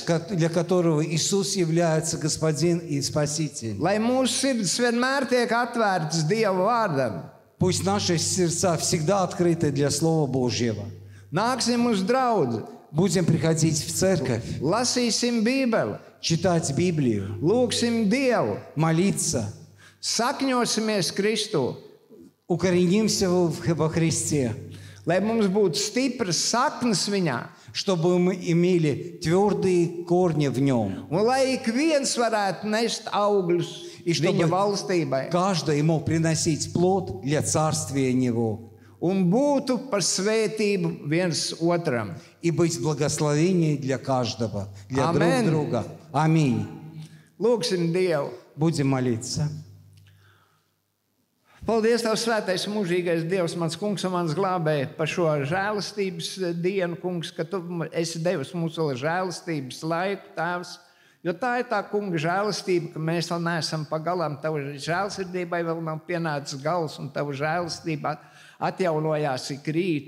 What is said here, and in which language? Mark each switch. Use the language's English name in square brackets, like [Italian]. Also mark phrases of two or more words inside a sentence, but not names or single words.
[Russian] для которого Иисус является Господин и Спаситель. [Latvian] lai mūsu sirds vienmēr tiek atvērtas Dieva vārdam. [Russian] Пусть наши сердца всегда открыты для Слова Божьего. [Latvian] Nāksim uz draudzi, [Russian] Будем приходить в церковь, [Latvian] lasīsim Bībeli, [Russian] читать Библию, [Latvian] lūgsim Dievu, [Russian] молиться, [Latvian] sakņosimies Kristu, [Russian] укоренимся во Христе, [Latvian] lai mums būtu stipras saknes viņā, [Russian] чтобы мы имели твердые корни в Нем. [Latvian] un lai ik viens varētu nest augļus [Russian] И чтобы [Latvian] viņa valstībai, [Russian] каждый мог приносить плод для царствия Него [Latvian] un būtu par svētību viens otram. [Russian] и быть благословением для каждого, для Аминь. друг друга. Аминь. [Latvian] Lūgsim Dievu. [Russian] Будем молиться. [Latvian] Paldies, Tev, svētais, mūžīgais Dievs, mans kungs un mans glābēji, par šo žēlastības dienu, kungs, ka Tu esi devis mums vēl žēlastības laiku, Tēvs. Jo tā ir tā kunga žēlastība, ka mēs vēl neesam pagalām. Tava žēlsirdībai vēl nav pienācis gals, un Tava žēlastība atjaunojās ik rītu.